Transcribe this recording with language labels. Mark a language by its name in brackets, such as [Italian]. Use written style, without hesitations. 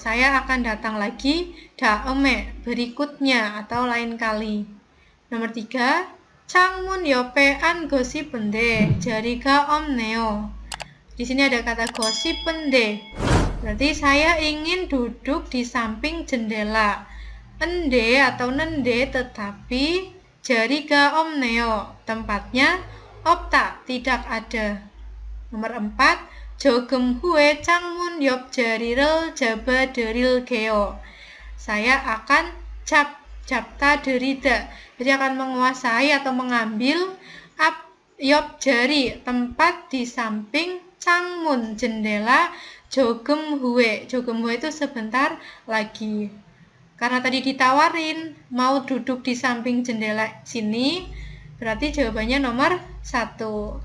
[Indonesian] Saya akan datang lagi, [Korean] 다음에 [Indonesian] berikutnya atau lain kali. Nomor 3, [Korean] 창문 옆에 앉고 싶은데 자리가 없네요. [Indonesian] Di sini ada kata gosipende. Berarti saya ingin duduk di samping jendela. Ende atau nende tetapi [Korean] 자리가 없네요. [Indonesian] Tempatnya [Korean] 없다, [Indonesian] tidak ada. Nomor 4, [Korean] 조금 후에 창문 옆 자리를 잡아드릴게요. [Indonesian] Saya akan [Korean] 잡다 드리다. [Indonesian] Jadi akan menguasai atau mengambil 옆 jari, tempat di samping 창문, jendela, [Korean] 조금 후에. 조금 후에 [Indonesian] itu sebentar lagi. Karena tadi ditawarin mau duduk di samping jendela sini, berarti jawabannya nomor 1.